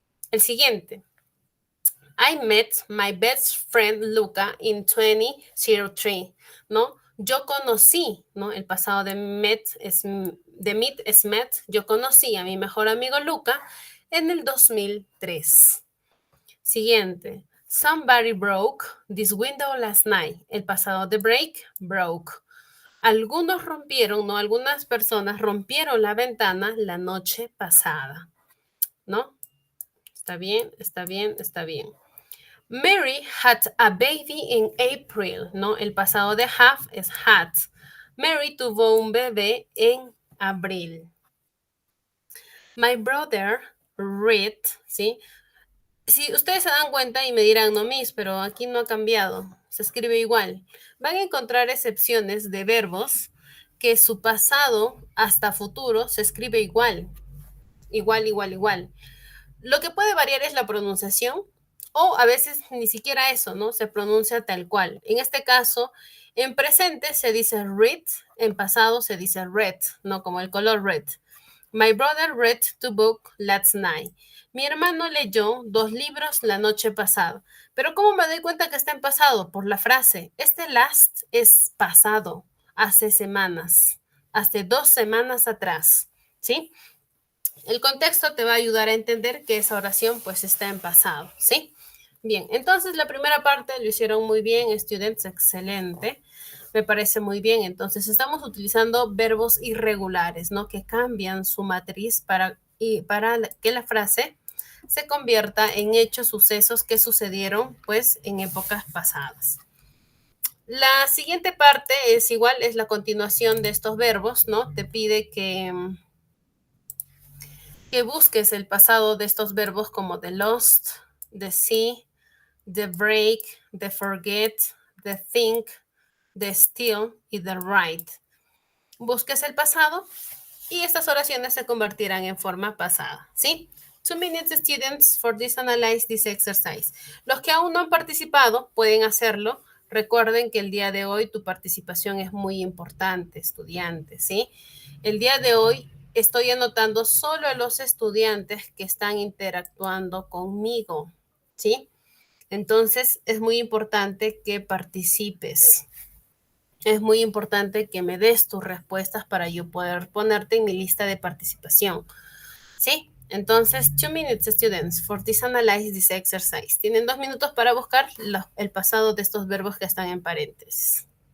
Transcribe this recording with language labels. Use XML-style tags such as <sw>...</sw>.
<es>El siguiente.</es> <en>I met my best friend Luca in 2003, ¿no?</en> <es>Yo conocí, ¿no? El pasado de meet es met. Yo conocí a mi mejor amigo Luca en el 2003. Siguiente.</es> <en>Somebody broke this window last night.</en> <es>El pasado de break, broke. Algunos rompieron, ¿no? Algunas personas rompieron la ventana la noche pasada, ¿no? Está bien, está bien, está bien.</es> <en>Mary had a baby in April, ¿no?</en> <es>El pasado de have es had. Mary tuvo un bebé en abril.</es> <en>My brother read,</en> <es>¿sí? Si ustedes se dan cuenta y me dirán, no, Miss, pero aquí no ha cambiado, se escribe igual. Van a encontrar excepciones de verbos que su pasado hasta futuro se escribe igual. Igual. Lo que puede variar es la pronunciación o a veces ni siquiera eso, ¿no? Se pronuncia tal cual. En este caso, en presente se dice read, en pasado se dice read, ¿no? Como el color red.</es> <en>My brother read the book last night.</en> <es>Mi hermano leyó 2 libros la noche pasada. Pero ¿cómo me doy cuenta que está en pasado? Por la frase. Este last es pasado, hace semanas, hace 2 semanas atrás, ¿sí? El contexto te va a ayudar a entender que esa oración pues está en pasado, ¿sí? Bien, entonces la primera parte lo hicieron muy bien, students, excelente. Me parece muy bien. Entonces estamos utilizando verbos irregulares, ¿no? Que cambian su matriz para que la frase se convierta en hechos, sucesos que sucedieron pues en épocas pasadas. La siguiente parte es igual, es la continuación de estos verbos, ¿no? Te pide que busques el pasado de estos verbos como the lost, the see, the break, the forget, the think, the steal y the write. Busques el pasado y estas oraciones se convertirán en forma pasada, ¿sí?</es> <en>2 minutes students for this analyze this exercise.</en> <es>Los que aún no han participado pueden hacerlo. Recuerden que el día de hoy tu participación es muy importante, estudiantes, ¿sí? El día de hoy estoy anotando solo a los estudiantes que están interactuando conmigo, ¿sí? Entonces, es muy importante que participes. Es muy importante que me des tus respuestas para yo poder ponerte en mi lista de participación, ¿sí? Entonces,</es> <en>2 minutes, students, for this analyze this exercise.</en> <es>Tienen 2 minutos para buscar el pasado de estos verbos que están en paréntesis.</es>